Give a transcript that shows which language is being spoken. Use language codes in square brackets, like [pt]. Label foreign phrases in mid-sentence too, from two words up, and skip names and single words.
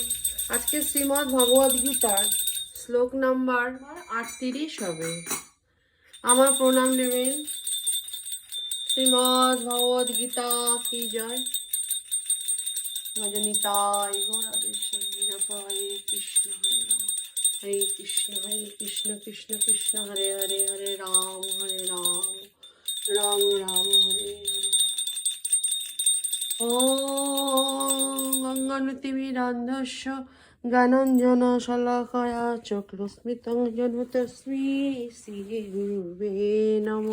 [bn] আজকে শ্রীমদ্ ভগবদ গীতার শ্লোক নাম্বার 38 হবে। আমার প্রণাম নেবেন। শ্রীমদ্ ভগবদ গীতা [hi] की जय। [sa] ভজনিতাই গৌর রাধে জপ হরে কৃষ্ণ হরে রাম হরে কৃষ্ণ কৃষ্ণ কৃষ্ণ হরে হরে হরে রাম রাম রাম হরে হরে। ॐ गङ्गानुतिमिरान्धस्य ज्ञानाञ्जनशलाकया चक्षुस्मितं येन तस्मै श्रीगुरुवे नमो।